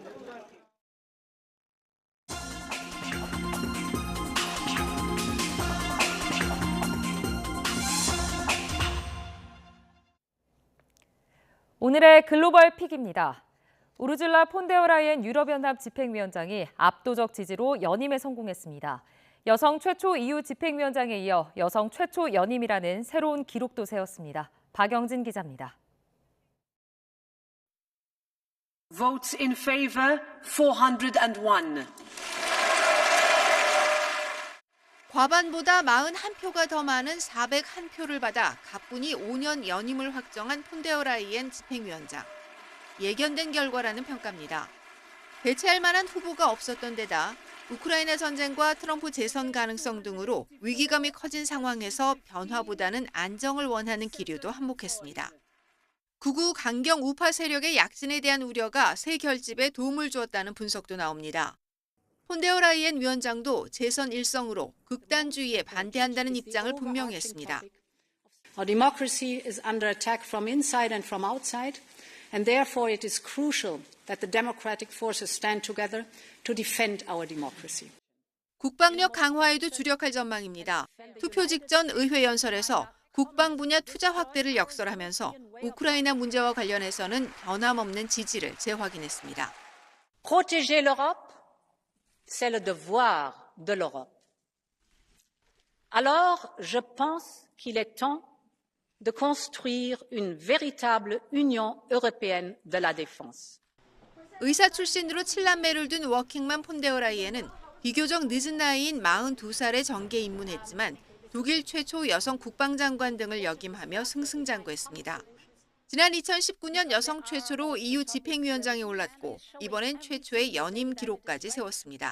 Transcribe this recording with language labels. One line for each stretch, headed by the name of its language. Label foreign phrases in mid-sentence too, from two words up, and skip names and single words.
Korean: 오늘의 글로벌 픽입니다. 우르줄라 폰데어라이엔 유럽연합 집행위원장이 압도적 지지로 연임에 성공했습니다. 여성 최초 EU 집행위원장에 이어 여성 최초 연임이라는 새로운 기록도 세웠습니다. 박영진 기자입니다.
English: Votes in favor 401.
Korean: 과반보다 41표가 더 많은 401표를 받아 가뿐히 5년 연임을 확정한 폰데어라이엔 집행위원장. 예견된 결과라는 평가입니다. 대체할 만한 후보가 없었던 데다 우크라이나 전쟁과 트럼프 재선 가능성 등으로 위기감이 커진 상황에서 변화보다는 안정을 원하는 기류도 한몫했습니다. 극우 강경 우파 세력의 약진에 대한 우려가 새 결집에 도움을 주었다는 분석도 나옵니다. 폰데어라이엔 위원장도 재선 일성으로 극단주의에 반대한다는 입장을 분명히 했습니다.
English: Our democracy is under attack from inside and from outside, and therefore it is crucial that the democratic forces stand together to defend our democracy.
Korean: 국방력 강화에도 주력할 전망입니다. 투표 직전 의회 연설에서 국방 분야 투자 확대를 역설하면서 우크라이나 문제와 관련해서는 변함없는 지지를 재확인했습니다.
French: Protéger l'Europe, c'est le devoir de l'Europe. Alors, je pense qu'il est temps de construire une véritable Union européenne de la défense.
Korean: 의사 출신으로 7남매를 둔 워킹맘 폰데어라이엔은 비교적 늦은 나이인 42살에 정계에 입문했지만 독일 최초 여성 국방장관 등을 역임하며 승승장구했습니다. 지난 2019년 여성 최초로 EU 집행위원장에 올랐고 이번엔 최초의 연임 기록까지 세웠습니다.